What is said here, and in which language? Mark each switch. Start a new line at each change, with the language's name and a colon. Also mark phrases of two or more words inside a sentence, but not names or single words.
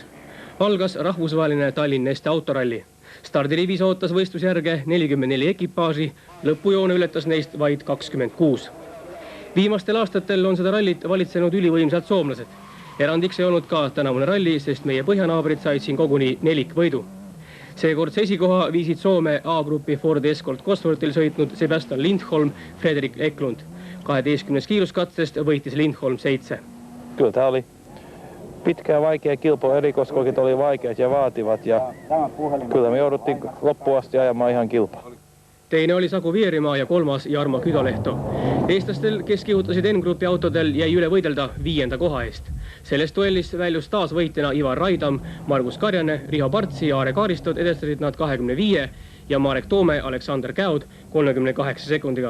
Estonian: Algas rahvusvaheline Tallinn-Este autoralli. Stardirivis ootas võistlusjärge 44 ekipaaži, lõpujoone ületas neist vaid 26. Viimastel aastatel on seda rallit valitsenud ülivõimsad soomlased. Erandiks ei olnud ka tänavune ralli, sest meie põhjanaabrid said siin koguni 4 võidu. Seekordse esikoha viisid Soome A-grupi Ford Escort Cosworthil sõitnud Sebastian Lindholm, Fredrik Eklund. 12 kiiruskatsest võitis Lindholm 7.
Finnish: Kyllä tämä oli pitkä ja vaikea kilpailu, erikoiskokit oli vaikeat ja vaativat ja kyllä me jouduttiin loppuun asti ajamaan ihan kilpaa.
Estonian: Teine oli Saku Veerimaa ja kolmas Jarmo Küdolehto. Eestlastel, kes kihutasid N-grupi autodel, jäi üle võidelda 5. koha eest. Sellest duellis väljus taas võitjana Ivar Raidam, Margus Karjane, Riho Partsi ja Aare Kaaristot edestasid nad 25 ja Marek Toome, Aleksander Käud 38 sekundiga.